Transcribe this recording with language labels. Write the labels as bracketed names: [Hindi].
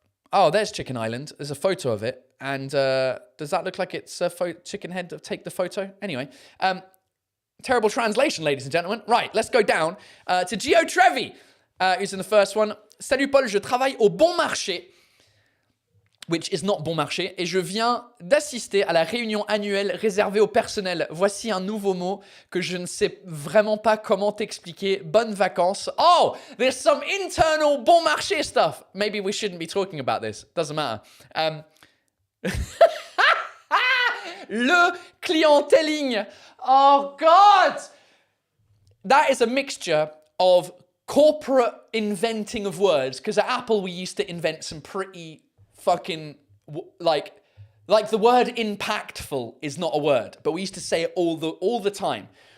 [English] Oh, there's Chicken Island. There's a photo of it. And does that look like it's a chicken head to take the photo? Anyway, terrible translation, ladies and gentlemen. Right, let's go down to Gio Trevi, who's in the first one. [French] Salut Paul, je travaille au Bon Marché, [English] which is not Bon Marché, [French] et je viens d'assister à la réunion annuelle réservée au personnel. Voici un nouveau mot que je ne sais vraiment pas comment t'expliquer. Bonnes vacances. [English] Oh, there's some internal Bon Marché stuff. Maybe we shouldn't be talking about this. Doesn't matter. [French] Le clienteling. [English] Oh, God. That is a mixture of corporate inventing of words, because at Apple we used to invent some pretty fucking like the word impactful is not a word, but we used to say it all the time.